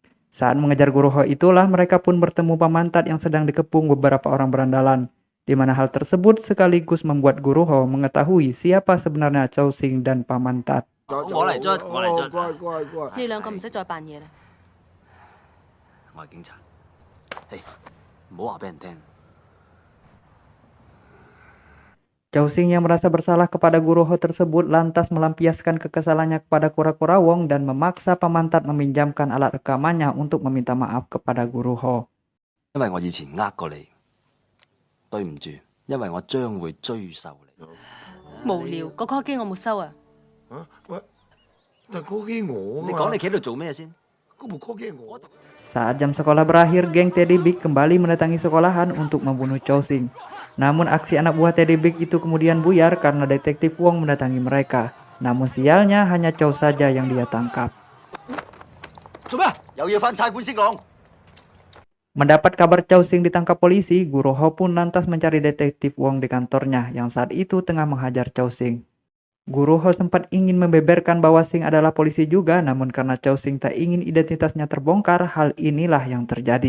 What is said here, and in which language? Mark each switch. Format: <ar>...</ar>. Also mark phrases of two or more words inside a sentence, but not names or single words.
<id>Saat mengejar Guruho itulah mereka pun bertemu Pamantat yang sedang dikepung beberapa orang berandalan, di mana hal tersebut sekaligus membuat Guruho mengetahui siapa sebenarnya Chow Sing dan Pamantat.</id> <yue>我嚟捽，我嚟捽。乖乖乖。你兩個唔使再扮嘢啦。我係警察。嘿，唔好話俾人聽。</yue> <id>Chow Sing yang merasa bersalah kepada Guruho tersebut lantas melampiaskan kekesalannya kepada Kura-Kura Wong dan memaksa Pamantat meminjamkan alat rekamannya untuk meminta maaf kepada Guruho.</id> <yue>因為我以前呃過你，對唔住，因為我將會追究你。無聊，個 call 機我冇收啊。喂，但 call 機我你講你企喺度做咩先？嗰部 call 機我。</yue> <id>Saat jam sekolah berakhir, geng Teddy Big kembali mendatangi sekolahan untuk membunuh Chow Sing. Namun aksi anak buah Teddy Big itu kemudian buyar karena detektif Wong mendatangi mereka. Namun sialnya hanya Chow saja yang dia tangkap.</id> <yue>做咩？有嘢翻差館先講。</yue> <id>Mendapat kabar Chow Sing ditangkap polisi, Guruho pun lantas mencari detektif Wong di kantornya yang saat itu tengah menghajar Chow Sing. Guruho sempat ingin membeberkan bahwa Sing adalah polisi juga, namun karena Chow Sing tak ingin identitasnya terbongkar, hal inilah yang terjadi.</id>